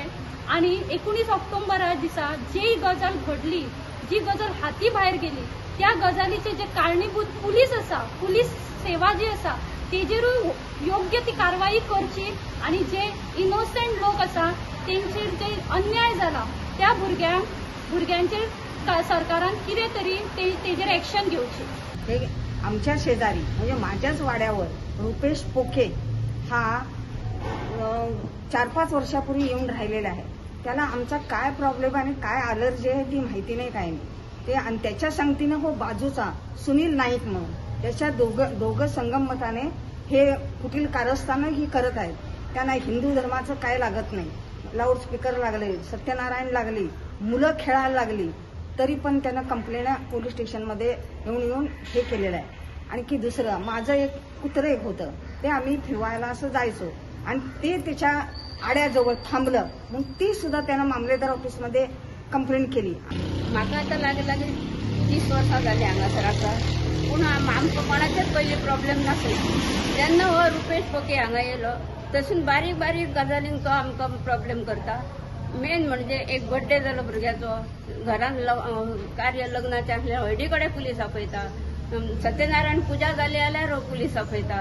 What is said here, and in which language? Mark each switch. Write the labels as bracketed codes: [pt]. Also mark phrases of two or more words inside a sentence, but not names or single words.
[kok] आणि 19 ऑक्टोबरा दिसा जी गजाल घडली, जी गजाल हाती भायर गेली, त्या गजालीचे जे कारणीभूत पुलीस आसा, पुलीस सेवा जी आसा तेजेरूय योग्य ती कारवाई करची आणि जे इनोसेंट लोक आसा तेंचेर जे अन्याय जाला त्या भुरग्यांचेर सरकारान कितें तरी तेजेर एक्शन घेवची. [mr] आमच्या शेजारी म्हणजे माझ्याच वाड्यावर रुपेश पोके हा 4-5 वर्षापूर्वी येऊन राहिलेला आहे. त्याला आमचा काय प्रॉब्लेम आणि काय अलर्जी आहे ती माहिती नाही, काय नाही ते. आणि त्याच्या संगतीने हो बाजूचा सुनील नाईक म्हणून त्याच्या दोघं संगमताने हे कुठील कारस्थानं ही करत आहेत. त्यांना हिंदू धर्माचं काय लागत नाही. लाऊडस्पीकर लागले, सत्यनारायण लागली, मुलं खेळायला लागली, तरी पण त्यांना कंप्लेंट पोलीस स्टेशनमध्ये येऊन हे केलेलं आहे. आणखी दुसरं माझं एक कुत्रं एक होतं, ते आम्ही फिरवायला असं जायचो आणि ते त्याच्या आड्याजवळ थांबलं. मग ती सुद्धा त्यानं मामलेदार ऑफिसमध्ये कंप्लेंट केली. [kok] म्हाका आता लागले 30 वर्सां जाली हांगासराका, पूण आमकां कोणाचेच पयलीं प्रॉब्लेम नासलो. जेन्ना हो रुपेश पोके हांगा येयलो तसून बारीक बारीक गजालींक तो आमकां प्रॉब्लेम करता. मेन म्हणजे एक बर्थडे जालो भुरग्याचो, घरान कार्य लग्नाचें आसलें हळडी कडेन पुलीस आपयता, सत्यनारायण पुजा जाली जाल्यार पुलीस आपयता.